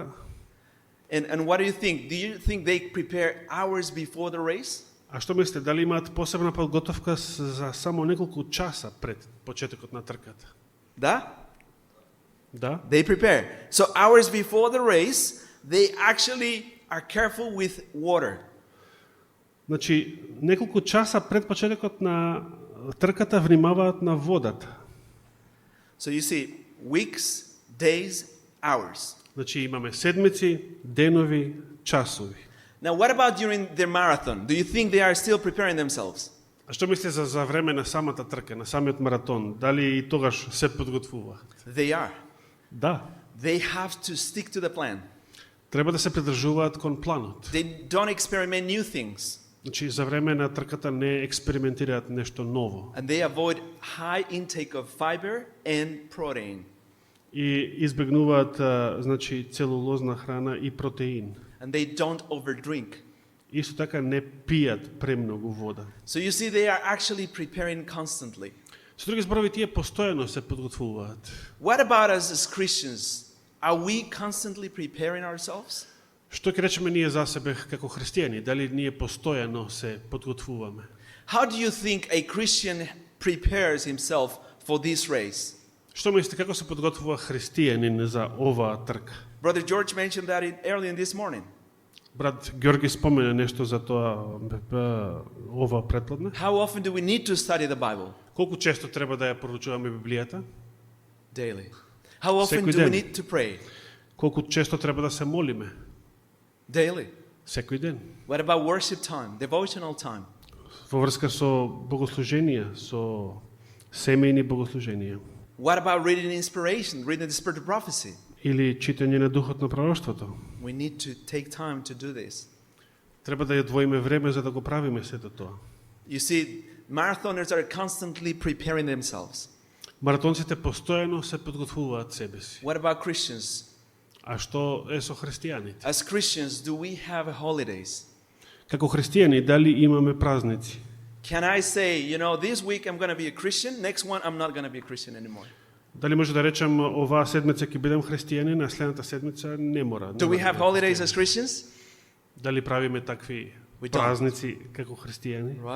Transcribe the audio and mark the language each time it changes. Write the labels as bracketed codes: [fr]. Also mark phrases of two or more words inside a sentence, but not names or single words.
[en] and what do you think? Do you think they prepare hours before the race? [mk] А што мислите, дали имаат посебна подготовка за само неколку часа пред почетокот на трката? Да? Да. [en] They prepare. So hours before the race, they actually are careful with water. [mk] Значи, неколку часа пред почетокот на трката внимаваат на водата. [en] So you see, weeks, days, hours. [mk] Значи, имаме седмици, денови, часови. [en] Now, what about during their marathon? Do you think they are still preparing themselves? [mk] А што мислите за време на самата трка, на самиот маратон? Дали и тогаш се подготвуваат? [en] They are. [mk] Да. [en] They have to stick to the plan. [mk] Треба да се придржуваат кон планот. [en] They don't experiment new things. [mk] Значи, за време на трката не експериментираат нешто ново. [en] And they avoid high intake of fiber and protein. [mk] И избегнуваат, значи, целулозна храна и протеин. [en] And they don't overdrink. [mk] Исто така не пијат премногу вода. [en] So you see, they are actually preparing constantly. [mk] Со други зборови, тие постојано се подготвуваат. [en] What about us as Christians? Are we constantly preparing ourselves? [mk] Што ќе речеме ние за себе како христијани? Дали ние постојано се подготвуваме? [en] How do you think a Christian prepares himself for this race? [mk] Што мислите, како се подготвува христијанин за оваа трка? [en] Brother George mentioned that early in this morning. [mk] Брат Ѓорги спомена нешто за тоа ова претпладне. [en] How often do we need to study the Bible? [mk] Колку често треба да ја поручуваме Библијата? [en] Daily. How often [mk] Секој [en] do we [mk] ден. [en] need to pray? [mk] Колку често треба да се молиме? [en] Daily. [mk] Секој ден. [en] What about worship time, devotional time? [mk] Во врска со богослуженија, со семејни богослуженија. [en] What about reading inspiration, reading the spirit of prophecy? [mk] Или читање на духот на пророштвото. [en] We need to take time to do this. [mk] Треба да ја двоиме време за да го правиме сето тоа. [en] You see, marathoners are constantly preparing themselves. [mk] Маратонците постојано се подготвуваат себе си. [en] What about Christians? [mk] А што е со христијаните? [en] As Christians, do we have holidays? [mk] Како христијани, дали имаме празници? [en] Can I say, this week I'm going to be a Christian, next one I'm not going to be a Christian anymore? [mk] Дали може да речем оваа седмица ќе бидем христијани, на следната седмица не мора. [en] Do we have holidays as Christians? [mk] Дали правиме такви [en] We don't. [mk] празници како христијани? [en] Right?